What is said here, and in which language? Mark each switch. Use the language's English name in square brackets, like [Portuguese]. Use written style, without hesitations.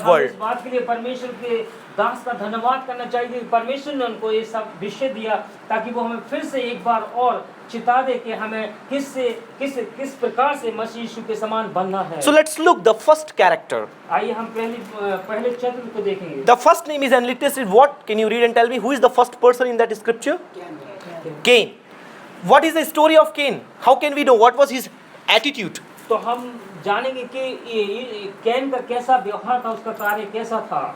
[Hindi] और हम [English] world. [Hindi] इस बात के लिए परमेश्वर के दास का धन्यवाद करना चाहिए कि परमेश्वर ने उनको ये सब विषय दिया ताकि वो हमें फिर से एक बार और चिता दे कि हमें किस प्रकार से मसीह यीशु के समान बनना है। [English] So let's look the first character. [Hindi] आइए हम पहले चरित्र को देखेंगे। [English] The first name is enlisted. What? Can you read and tell me who is the first person in that scripture? Cain. What is the story of Cain? How can we know what was his attitude? [Hindi] तो हम जानेंगे कि can का कैसा व्यवहार था, उसका कार्य कैसा था।